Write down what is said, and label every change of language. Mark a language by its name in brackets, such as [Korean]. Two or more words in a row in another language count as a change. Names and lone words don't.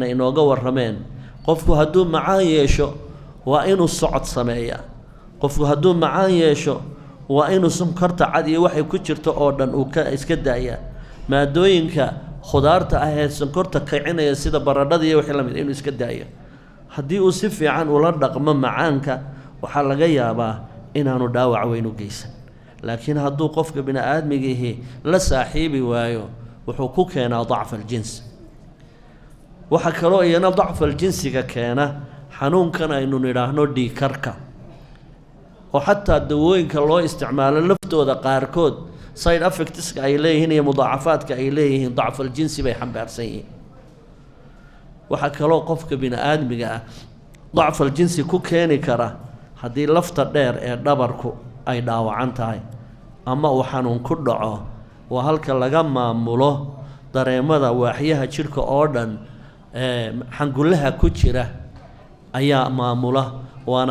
[Somali] inooga warrameen qofku hadduu macaan yeesho waa inuu socod sameeyaa qofku hadduu macaan yeesho waa inuu sonkorta cad iyo waxay ku jirto oo dhan uu iska daayaa maadooyinka khudaarta ah ee sonkorta kicinaya sida baradhada iyo wixii lamid inuu iska daayo haddii uu si fiican ula dhaqmo macaanka waxaa laga yaabaa inaanu dhaawac weyn u geysan laakiin hadduu qofka bini aadmigiihi la saaxiibi waayo wuxuu ku keenaa [Arabic] ضعف الجنس [Somali] waxa kaloo iyana [Arabic] ضعف الجنس [Somali] iga keena xanuunkan aynu nidhaahno dhiigkarka oo xataa dawooyinka loo isticmaalo laftooda qaarkood [English] side effectska [Somali] ay leeyihiin iyo mudaacafaadka ay leeyihiin [Arabic] ضعف الجنس [Somali] i bay xambaarsan yihiin waxa kaloo qofka bini aadmiga [Arabic] ضعف الجنس [Somali] i ku keeni kara haddii lafta dheer ee dhabarku ay dhaawacan tahay ama uu xanuun ku dhaco waa halka laga maamulo dareemada waaxyaha jidhka oo dhan xangulaha ku jira ayaa maamula waana